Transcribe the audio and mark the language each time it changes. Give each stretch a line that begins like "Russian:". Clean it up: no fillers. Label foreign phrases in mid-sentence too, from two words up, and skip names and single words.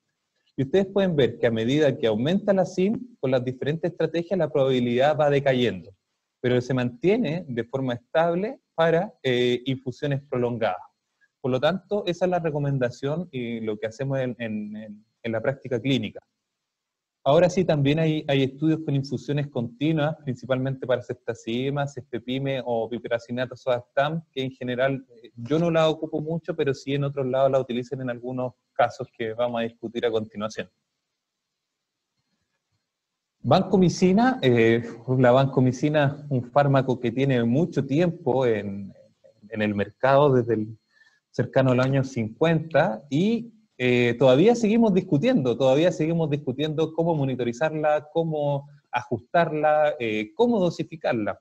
Spanish: Y ustedes pueden ver que a medida que aumenta la CIM, con las diferentes estrategias, la probabilidad va decayendo, pero se mantiene de forma estable para infusiones prolongadas. Por lo tanto, esa es la recomendación y lo que hacemos en la práctica clínica. Ahora sí, también hay estudios con infusiones continuas, principalmente para ceftazidima, cefepime o piperacillinato azobactam, que en general yo no la ocupo mucho, pero sí en otros lados la utilizan en algunos casos que vamos a discutir a continuación. Vancomicina, la vancomicina es un fármaco que tiene mucho tiempo en el mercado, desde cercano al año 50, y todavía seguimos discutiendo cómo monitorizarla, cómo ajustarla, cómo dosificarla.